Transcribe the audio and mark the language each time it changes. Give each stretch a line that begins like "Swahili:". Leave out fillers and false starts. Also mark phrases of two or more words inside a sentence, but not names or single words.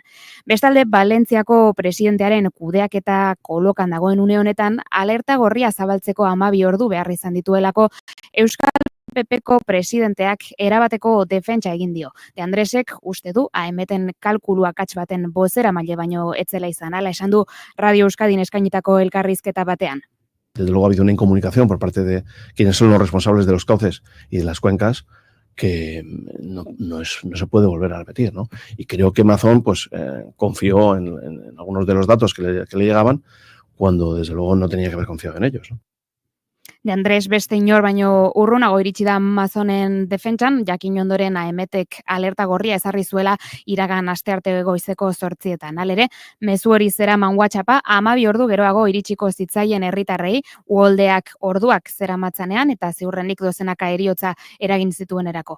Basque: Bestalde, Valentziako presidentearen kudeaketa kolokan dagoen une honetan, alerta gorria zabaltzeko 12 ordu behar izan dituelako Euskal PPko presidenteak erabateko defentsa egin dio. De Andresek uste du AMeten kalkulu akats baten bozeramaile baino etzela izan, hala esan du Radio Euskadin eskainitako elkarrizketa batean.
Spanish: Desde luego ha habido una incomunicación por parte de quienes son los responsables de los cauces y de las cuencas que no se puede volver a repetir, ¿no? Y creo que Mazón pues confió en algunos de los datos que le llegaban cuando desde luego no tenía que haber confiado en ellos, ¿no?
Basque: De Andres beste inor baino urrunago iritsi da Amazonen defentsan, jakin ondoren AMtek alerta gorria ezarri zuela iragan astearte goizeko 8etan. Halere, mezu hori zeraman WhatsAppa 12 ordu geroago iritsiko zitzaien herritarrei, uholdeak orduak zeramatzanean eta ziurrenik dozenaka heriotza eragin zituenerako.